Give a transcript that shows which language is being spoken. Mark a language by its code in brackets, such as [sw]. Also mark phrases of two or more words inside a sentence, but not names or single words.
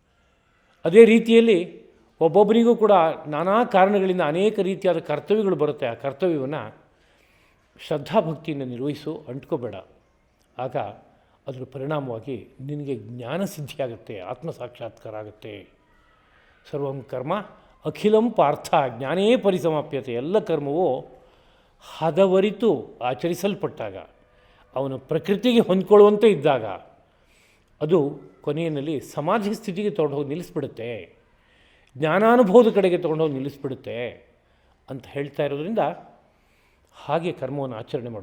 [kn] ಅದೇ ರೀತಿಯಲ್ಲಿ ಒಬ್ಬೊಬ್ಬರಿಗೂ ಕೂಡ ನಾನಾ ಕಾರಣಗಳಿಂದ ಅನೇಕ ರೀತಿಯಾದ ಕರ್ತವ್ಯಗಳು ಬರುತ್ತೆ. ಆ ಕರ್ತವ್ಯವನ್ನು ಶ್ರದ್ಧಾಭಕ್ತಿಯಿಂದ ನಿರ್ವಹಿಸು, ಅಂಟ್ಕೋಬೇಡ. ಆಗ ಅದರ ಪರಿಣಾಮವಾಗಿ ನಿನಗೆ ಜ್ಞಾನ ಸಿದ್ಧಿಯಾಗುತ್ತೆ, ಆತ್ಮ ಸಾಕ್ಷಾತ್ಕಾರ ಆಗುತ್ತೆ. [sa] ಸರ್ವಂ ಕರ್ಮ ಅಖಿಲಂ ಪಾರ್ಥ ಜ್ಞಾನೇ ಪರಿಸಮಾಪ್ಯತೆ. [kn] ಎಲ್ಲ ಕರ್ಮವು ಹದವರಿತು ಆಚರಿಸಲ್ಪಟ್ಟಾಗ, ಅವನು ಪ್ರಕೃತಿಗೆ ಹೊಂದ್ಕೊಳ್ಳುವಂತೆ ಇದ್ದಾಗ ಅದು ಕೊನೆಯಲ್ಲಿ ಸಮಾಧಿ ಸ್ಥಿತಿಗೆ ತೊಗೊಂಡೋಗಿ ನಿಲ್ಲಿಸ್ಬಿಡುತ್ತೆ, ಜ್ಞಾನಾನುಭವದ ಕಡೆಗೆ ತೊಗೊಂಡೋಗಿ ನಿಲ್ಲಿಸ್ಬಿಡುತ್ತೆ ಅಂತ ಹೇಳ್ತಾ ಇರೋದ್ರಿಂದ ಹಾಗೆ ಕರ್ಮವನ್ನು ಆಚರಣೆ ಮಾಡು.